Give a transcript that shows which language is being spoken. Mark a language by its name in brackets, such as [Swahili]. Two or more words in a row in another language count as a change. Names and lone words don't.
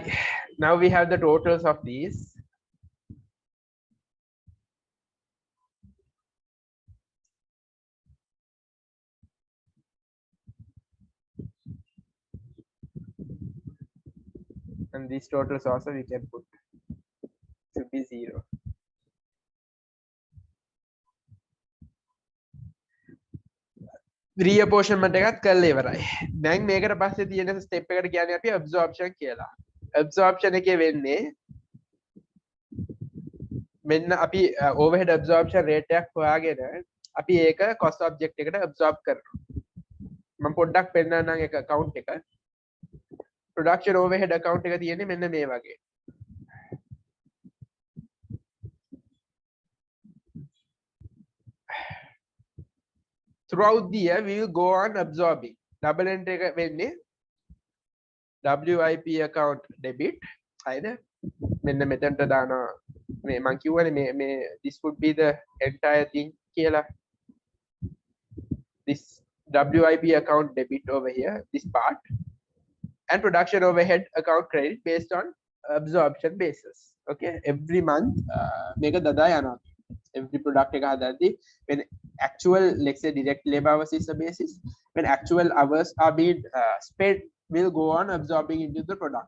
[English] Now we have the totals of these. And these totals also we can put should be 0. [Sinhala] Reapportionment එකත් කරලා ඉවරයි. දැන් මේකට පස්සේ තියෙන ස්ටෙප් එකට කියන්නේ අපි absorption කියලා. Absorption එකේ වෙන්නේ මෙන්න අපි [English] overhead absorption rate [Sinhala] එකක් හොයාගෙන අපි ඒක [English] cost object [Sinhala] එකට absorb කරනවා. මම පොඩ්ඩක් පෙන්නන්නම් ඒක account එක. [English] Production overhead account [Sinhala] එක තියෙන්නේ මෙන්න මේ වගේ. [English] Throughout the year we will go on absorbing. Double entry [Sinhala] එක වෙන්නේ [English] WIP account debit. හරිද? [Sinhala] මෙන්න මෙතනට දානවා. මේ මම කියවනේ මේ [English] this would be the entire thing [Sinhala] කියලා. [English] This WIP account debit over here, this part. And production overhead account credit based on absorption basis. Okay, every month make a dada yana. Every product when actual, let's say, direct labor hours is the basis, when actual hours are being spent, will go on absorbing into the product.